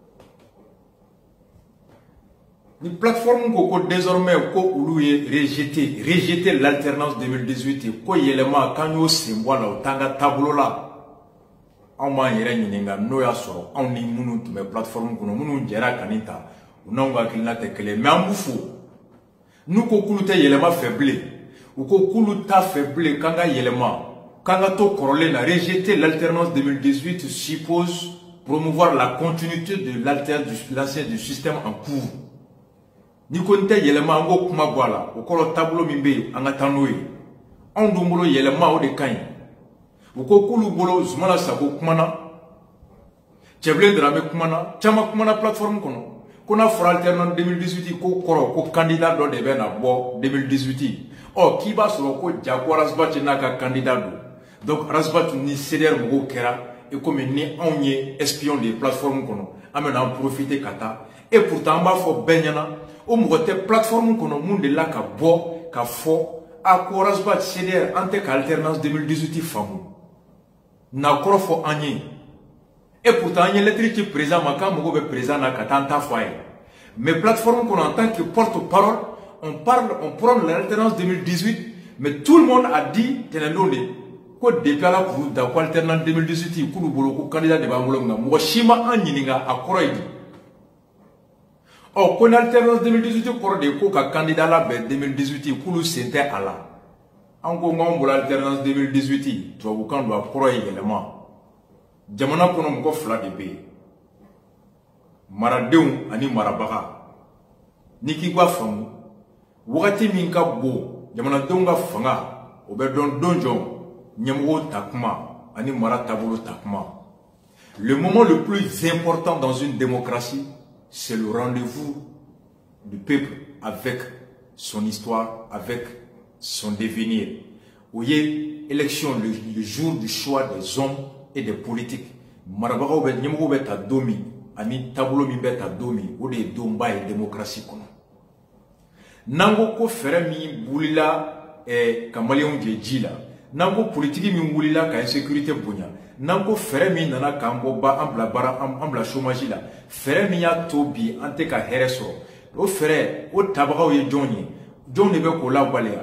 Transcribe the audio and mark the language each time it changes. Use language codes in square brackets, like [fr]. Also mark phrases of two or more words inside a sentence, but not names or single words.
[bm] Ni plateforme ko désormais ko olu ye [fr] rejeter l'alternance 2018 [bm] ko yɛlɛma k'an y'o sen bɔ a la o t'an ka taabolo la. Anw b'an yɛrɛ ɲininka n'o y'a sɔrɔ anw ni minnu tun bɛ plateforme kɔnɔ minnu jɛra ka nin ta u n'anw ka hakilina tɛ kelen mais an b'u fo n'u ko k'olu tɛ yɛlɛma fɛ bilen u ko k'olu t'a fɛ bilen k'an ka yɛlɛma k'an ka to kɔrɔlen na. [fr] Rejeter l'alternance 2018 suppose promouvoir la continuité de l'ancien du système en cours. [bm] Ni ko n tɛ yɛlɛma an ko kuma bɔ a la o kɔrɔ taabolo min bɛ yen an ka taa n'o ye. Anw dun bolo yɛlɛma o de ka ɲi. U ko k'olu bolo Zumana Sago kumana Cɛbilen Dramé kumana caman kumana plateforme kɔnɔ ko n'a fɔra alternance 2018 ko kɔrɔ ko candidat dɔ de bɛ na bɔ 2018 k'i b'a sɔrɔ ko Jago Arasbach n'a ka candidat don. Donc Arasbach ni CDR mɔgɔw kɛra [fr] et comme [bm] ni anw ye espion de plateforme kɔnɔ an bɛna [fr] en profiter [bm] ka taa [fr] et pourtant [bm] an b'a fɔ bɛɛ ɲɛna o mɔgɔ tɛ plateforme kɔnɔ mun de la ka bɔ ka fɔ ko Arasbach CDR an tɛ ka alternance 2018 faamu n'a kɔrɔ fɔ an ye. [fr] Et pourtant [bm] an ye lettre ci président ma k'an mago bɛ président na ka taa an ta fɔ a ye. Mais plateforme kɔnɔ [fr] en tant que porte-parole on prend l'alternance 2018 mais tout le monde a dit [bm] tɛnɛndon de ko depuis ala k'u da ko alternance 2018 k'olu bolo ko candidat de b'an bolo nka mɔgɔ si ma an ɲininka a kɔrɔ ye di. Ko ni alternance 2018 kɔrɔ de ko ka candidat labɛn 2018 k'olu sen tɛ a la. An ko n'anw bolo alternance 2018 tubabukan don a kɔrɔ ye yɛlɛma. Jamana kɔnɔ mɔgɔ 2 de bɛ yen maradenw ani marabaga. Ni k'i ka faamu wagati min ka bon jamanadenw ka fanga o bɛ dɔn don jɔ ɲɛmɔgɔw ta kuma ani mara taabolo ta kuma. [fr] Le moment le plus important dans une démocratie, c'est le rendez-vous du peuple avec son histoire, avec son devenir. Vous voyez, élection, le jour du choix des hommes et des politiques. [bm] Marabagaw bɛ ɲɛmɔgɔw bɛ ta don min ani taabolo min bɛ ta don min o de ye donba ye démocratie kɔnɔ. N'an ko ko fɛɛrɛ min wulila ka maliyɛnw jɛ ji la, n'an ko politiki min wulila ka insécurité bonya, n'an ko fɛɛrɛ min nana k'an bɔ an bila baara an bila chômage la, fɛɛrɛ min y'a to bi an tɛ ka hɛrɛ sɔrɔ, o fɛɛrɛ o tabagaw ye jɔn ye, jɔn de bɛ k'o lawaleya.